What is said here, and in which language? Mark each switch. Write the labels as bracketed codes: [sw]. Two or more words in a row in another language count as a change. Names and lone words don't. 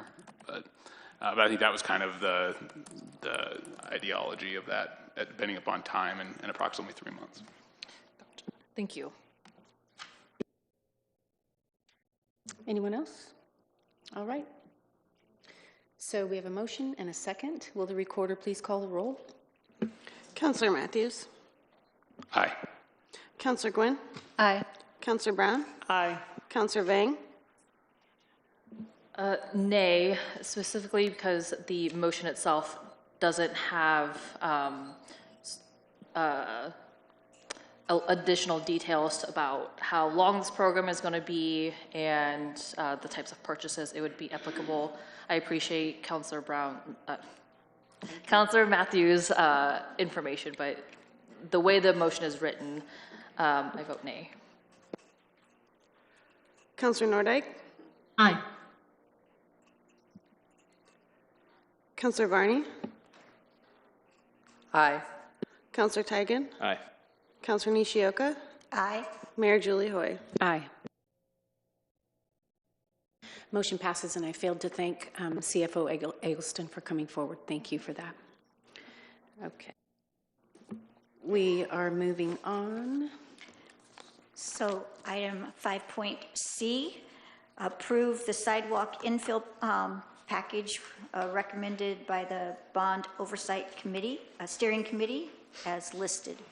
[en] But I think that was kind of the ideology of that, depending upon time, and approximately 3 months. Thank you. Anyone else? All right. So we have a motion and a second. Will the recorder please call the roll? Councillor Matthews. Aye. Councillor Gwynn. Aye. Councillor Brown. Aye. Councillor Vang. Nay, specifically because the motion itself doesn't have additional details about how long this program is going to be and the types of purchases it would be applicable. I appreciate Councillor Matthews' information, but the way the motion is written, I vote nay. Councillor Nordyke. Aye. Councillor Varney. Aye. Councillor Teigen. Aye. Councillor Nishioka. Aye. Mayor Julie Hoy. Aye. Motion passes, and I failed to thank CFO Eggleston for coming forward. Thank you for that. Okay. We are moving on. So item 5.C, approve the sidewalk infill package recommended by the Bond Oversight Committee, Steering Committee, as listed.